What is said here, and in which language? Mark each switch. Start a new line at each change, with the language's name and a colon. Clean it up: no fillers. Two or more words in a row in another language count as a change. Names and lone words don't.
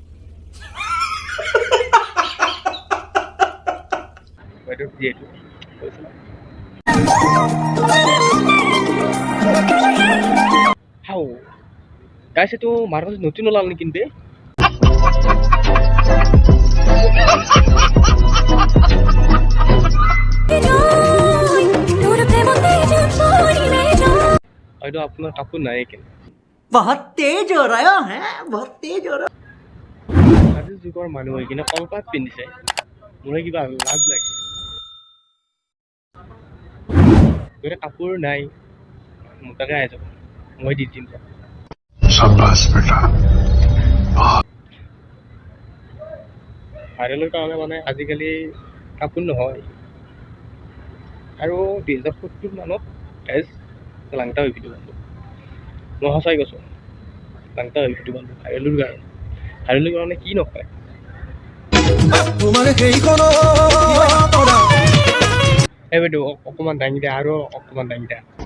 Assamese: বাইদেউ যিহেতু
English: how guys
Assamese: এইটো মাৰ্কেট নতুন ওলাল নেকি বে হয়তো আপোনাৰ কাপোৰ নাই কিন্তু
Hindi: बहुत तेज हो रहा है बहुत तेज हो रहा
Assamese: আজিৰ যুগৰ মানুহ হৈ কিনে কলপাত পিন্ধিছে মোৰে কিবা লাজ লাগিছে গতিকে কাপোৰ নাই মোটাকে আহি যাব মই দি দিম ভাইৰেলৰ কাৰণে মানে আজিকালি কাপোৰ নহয় আৰু 2070 মানত গাইজ লাংটা হৈ ভিডিঅ' বান্ধো মই সঁচাই কৈছোঁ লাংটা হৈ ভিডিঅ' বান্ধো ভাইৰেলৰ কাৰণে কি নকয় এই বাইদেউ অকণমান দাঙি দিয়া আৰু অকণমান দাঙি দিয়া